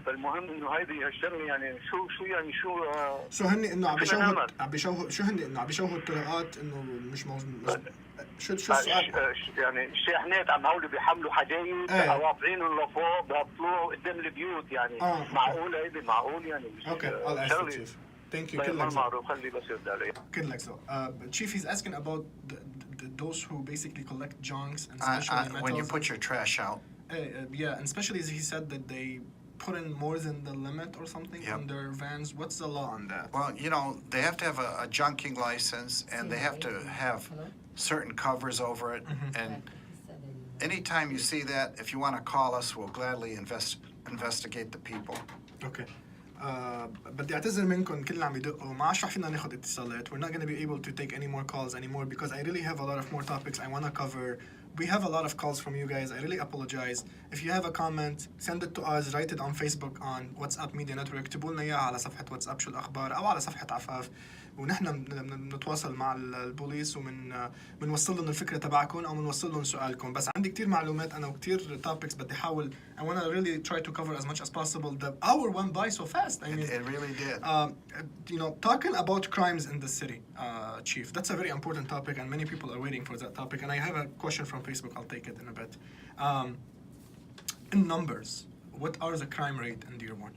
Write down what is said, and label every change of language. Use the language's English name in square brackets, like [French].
[Arabic] فالمهم انه هيدي الشغله يعني شو يعني شو هن انه عم بيشوهوا شو هن انه عم بيشوهوا الطرقات انه مش شو السؤال؟ يعني الشاحنات عم هول بيحملوا حدايد رافعينهم لفوق بيطلعوا قدام البيوت يعني. معقول هيدي معقول يعني. اوكي. [English] الله Thank you. [Arabic] كلك معروف. خلي بس يرد علي. كلك سو. [English] Chief is asking about those who basically collect junks and especially metals. When you put your trash out. Yeah, and especially as he said that they put in more than the limit or something on their vans. What's the law on that? Well, you know, they have to have a junking license and they have to have certain covers over it. And anytime you see that, if you want to call us, we'll gladly investigate the people. Okay. [Arabic] بدي اعتذر منكم كل اللي عم يدقوا. ما عادش رح فينا ناخذ اتصالات. [English] We're not going to be able to take any more calls anymore because I really have a lot of more topics I want to cover. We have a lot of calls from you guys. I really apologize. If you have a comment, send it to us. Write it on Facebook on WhatsApp Media Network. [Arabic] اكتبوا لنا اياها على صفحة واتساب شو الأخبار أو على صفحة عفاف. ونحن بنتواصل مع البوليس بنوصل لهم الفكرة تبعكم أو بنوصل لهم سؤالكم. بس عندي كتير معلومات أنا وكتير topics بدي أحاول. [English] I want to really try to cover as much as possible. The hour went by so fast. I mean, it really did. You know, talking about crimes in the city, Chief, that's a very important topic and many people are waiting for that topic. And I have a question from Facebook. I'll take it in a bit. In numbers, what are the crime rate in Dearborn?